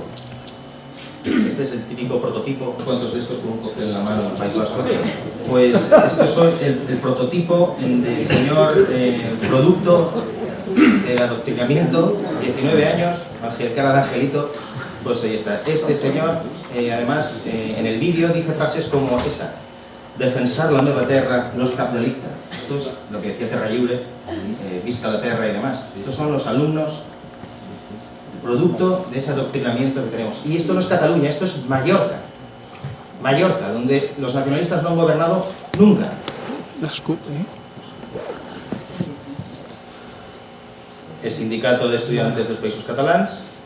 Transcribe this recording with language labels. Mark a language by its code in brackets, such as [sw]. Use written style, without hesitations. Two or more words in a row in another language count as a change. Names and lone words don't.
[es] Este es el típico prototipo. ¿Cuántos de estos con un cóctel en la mano en el País Vasco? Pues esto es el prototipo del señor producto del adoctrinamiento, 19 años, cara de angelito. Pues ahí está. Este señor, además, en el vídeo dice frases como esa: [ca] defensar la nueva terra no es cap delicte. [es] Esto es lo que decía Terra Lliure, [ca] visca la terra [es] y demás. Estos son los alumnos, producto de ese adoctrinamiento que tenemos. Y esto no es Cataluña, esto es Mallorca. Mallorca, donde los nacionalistas no han gobernado nunca. El Sindicato de Estudiantes dels Països Catalans.